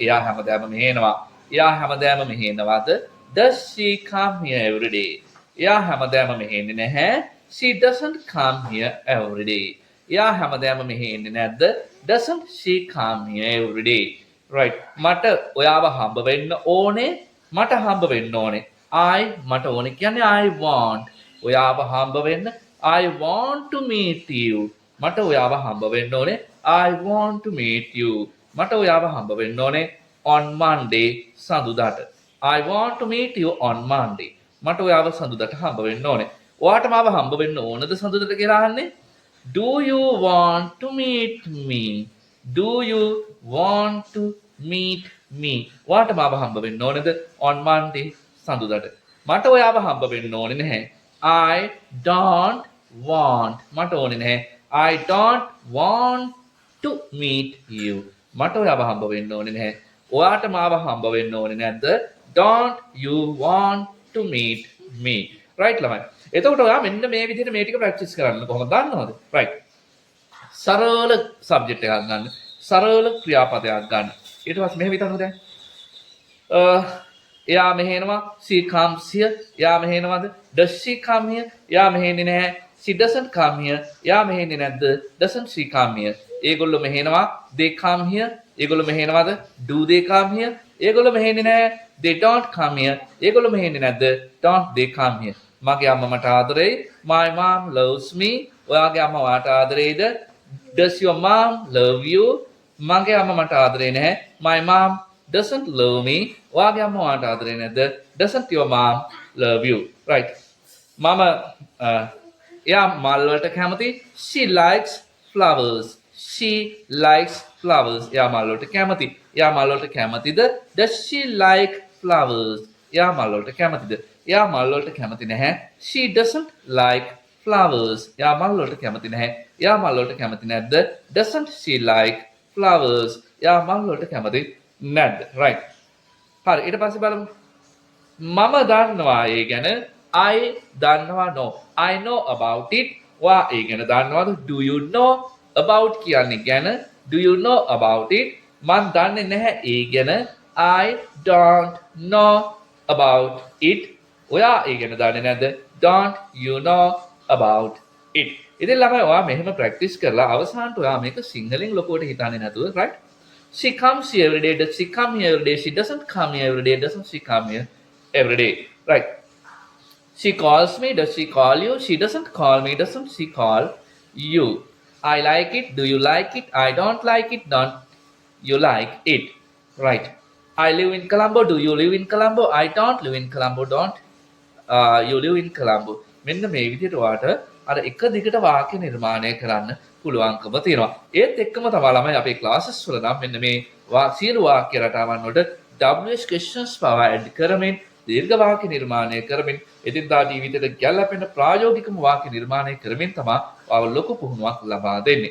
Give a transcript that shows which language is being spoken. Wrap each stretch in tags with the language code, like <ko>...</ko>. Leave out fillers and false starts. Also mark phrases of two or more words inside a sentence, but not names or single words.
<si>එයා හැමදාම මෙහෙනවා. එයා හැමදාම මෙහෙනවාද?</si> <en>does she come here every day?</en> <si>එයා හැමදාම මෙහෙන්නේ නැහැ.</si> <en>she doesn't come here every day.</en> <si>එයා හැමදාම මෙහෙන්නේ නැද්ද?</si> <en>doesn't she come here every day? right.</en> <si>මට ඔයාව හම්බ වෙන්න ඕනේ. මට හම්බ වෙන්න ඕනේ. I මට ඕනේ කියන්නේ</si> <en>I want.</en> <si>ඔයාව හම්බ වෙන්න</si> <en>I want to meet you.</en> <si>මට ඔයාව හම්බ වෙන්න ඕනේ</si> <en>I want to meet you.</en> <si>මට ඔයාව හම්බ වෙන්න ඕනේ</si> <en>on Monday</en> <si>සඳුදාට.</si> <en>I want to meet you on Monday.</en> <si>මට ඔයාව සඳුදාට හම්බ වෙන්න ඕනේ. ඔයාට මාව හම්බ වෙන්න ඕනද සඳුදාට කියලා අහන්නේ?</si> <en>Do you want to meet me? Do you want to meet me?</en> <si>ඔයාට මාව හම්බ වෙන්න ඕනද</si> <en>on Monday</en> <si>සඳුදාට? මට ඔයාව හම්බ වෙන්න ඕනේ නැහැ.</si> <en>I don't want.</en> <si>මට ඕනේ නැහැ.</si> <en>I don't want to meet you.</en> <si>මට ඔයාව හම්බ වෙන්න ඕනේ නැහැ. ඔයාට මාව හම්බ වෙන්න ඕනේ නැද්ද?</si> <en>Don't you want to meet me? right ළමයි.</en> <si>එතකොට ඔයා මෙන්න මේ විදිහට මේ ටික ප්‍රැක්ටිස් කරන්න කොහොමද දන්නවද? right. සරල සබ්ජෙක්ට් එකක් ගන්න. සරල ක්‍රියාපදයක් ගන්න. ඊට පස්සේ මෙහෙම හිතන්න දැන්. එයා මෙහෙනවා</si> <en>she comes here.</en> <si>එයා මෙහෙනවද?</si> <en>does she come here?</en> <si>එයා මෙහෙන්නේ නැහැ.</si> <en>she doesn't come here.</en> <si>එයා මෙහෙන්නේ නැද්ද?</si> <en>doesn't she come here?</en> <si>ඒගොල්ලෝ මෙහෙනවා</si> <en>they come here.</en> <si>ඒගොල්ලෝ මෙහෙනවද?</si> <en>do they come here?</en> <si>ඒගොල්ලෝ මෙහෙන්නේ නැහැ.</si> <en>they don't come here.</en> <si>ඒගොල්ලෝ මෙහෙ එන්නේ නැද්ද?</si> <en>Don't they come here.</en> <si>මගේ අම්මා මට ආදරෙයි.</si> <en>My mom loves me.</en> <si>ඔයාගේ අම්මා ඔයාට ආදරෙයිද?</si> <en>Does your mom love you?</en> <si>මගේ අම්මා මට ආදරේ නැහැ.</si> <en>My mom doesn't love me.</en> <si>ඔයාගේ අම්මා ඔයාට ආදරේ නැද්ද?</si> <en>Doesn't your mom love you? Right.</en> <si>මම එයා මල් වලට කැමති.</si> <en>She likes flowers. She likes flowers.</en> <si>එයා මල් වලට කැමති. එයා මල් වලට කැමතිද?</si> <en>Does she like flowers?</en> <si>එයා මල් වලට කැමතිද? එයා මල් වලට කැමති නැහැ.</si> <en>She doesn't like flowers.</en> <si>එයා මල් වලට කැමති නැහැ. එයා මල් වලට කැමති නැද්ද?</si> <en>Doesn't she like flowers?</en> <si>එයා මල් වලට කැමති නැද්ද? Right. හරි ඊට පස්සේ බලමු. මම දන්නවා ඒ ගැන. I දන්නවා no.</si> <en>I know about it.</en> <si>ඔයා ඒ ගැන දන්නවද?</si> <en>Do you know about</en> <si>කියන්නේ ගැන?</si> <en>Do you know about it?</en> <si>මන් දන්නේ නැහැ ඒ ගැන.</si> <en>I don't know about it.</en> <si>ඔයා ඒ ගැන දන්නේ නැද්ද?</si> <en>Don't you know about it?</en> <si>ඉතින් ළමයි ඔයා මෙහෙම ප්‍රැක්ටිස් කරලා අවසානට ඔයා මේක සිංහලෙන් ලොකුවට හිතන්නේ නැතුව right?</si> <en>She comes here every day. Does she come here every day? She doesn't come here every day. Doesn't she come here every day? Right? She calls me. Does she call you? She doesn't call me. Doesn't she call you? I like it. Do you like it? I don't like it. Don't you like it? Right? I live in Colombo. Do you live in Colombo? I don't live in Colombo. Don't you live in Colombo?</en> <si>මෙන්න මේ විදිහට ඔයාට අර එක දිගට වාක්‍ය නිර්මාණය කරන්න පුළුවන්කම තියෙනවා. ඒත් එක්කම තමයි ළමයි අපේ ක්ලාසස් වල නම් මෙන්න මේ සියලු වාක්‍ය රටාවන් වලට</si> <en>WH questions</en> <si>පවා ඇඩ් කරමින් දීර්ඝ වාක්‍ය නිර්මාණය කරමින් එදිනදා ජීවිතයට ගැළපෙන ප්‍රායෝගිකම වාක්‍ය නිර්මාණය කරමින් තමයි ඔයාව ලොකු පුහුණුවක් ලබා දෙන්නේ.</si>